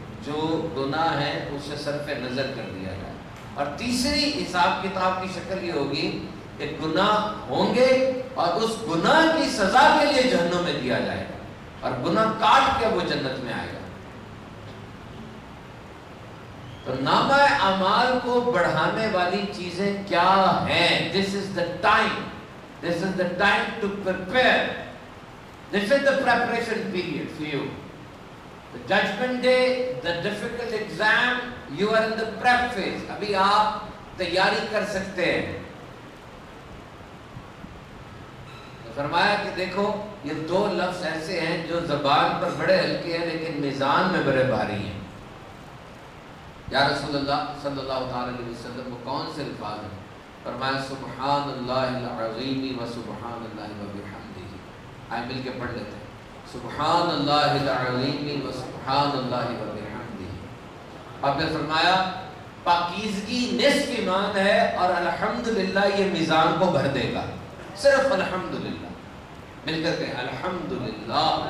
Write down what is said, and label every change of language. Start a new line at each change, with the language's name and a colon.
Urdu: جو گناہ ہے اسے صرف نظر کر دیا جائے، اور تیسری حساب کتاب کی شکل یہ ہوگی کہ گناہ ہوں گے اور اس گناہ کی سزا کے لیے جہنم میں دیا جائے گا، اور گناہ کاٹ کے وہ جنت میں آئے گا۔ تو نامہ اعمال کو بڑھانے والی چیزیں کیا ہیں؟
English: This is the time. This is the time to prepare. This is the preparation period for you. The judgment day, the difficult exam, you are in the prep phase.
Urdu: ابھی آپ تیاری کر سکتے ہیں۔ فرمایا کہ دیکھو یہ 2 لفظ ایسے ہیں جو زبان پر بڑے ہلکے ہیں لیکن میزان میں بڑے بھاری ہیں۔ یا رسول اللہ صلی اللہ تعالی علیہ وسلم وہ کون سے الفاظ ہیں؟ فرمایا سبحان اللہ العظیم و سبحان اللہ و بحمدہ۔ آئے مل کے پڑھ لیتے ہیں، سبحان اللہ العظیم و سبحان اللہ و بحمدہ۔ آپ نے فرمایا پاکیزگی نصف ایمان ہے اور الحمدللہ یہ میزان کو بھر دے گا۔ صرف الحمدللہ مل کر کہیں الحمدللہ،